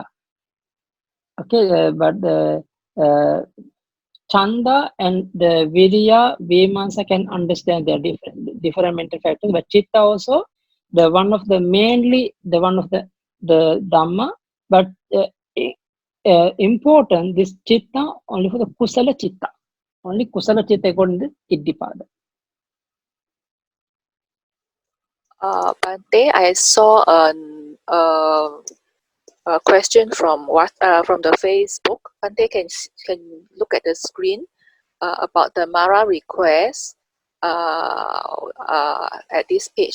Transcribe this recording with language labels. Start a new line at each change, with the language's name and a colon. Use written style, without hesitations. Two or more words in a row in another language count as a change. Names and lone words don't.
English: Okay, but the uh, chanda and the virya, vimansa can understand their different mental factors, but chitta also the one of the mainly the one of the dhamma, but important this chitta only for the
Pali: kusala chitta,
English: only
Pali: kusala chitta
English: according to the iddhipada. Bante, I saw a question from the Facebook. Bante can look at the screen about the Mara request at this page.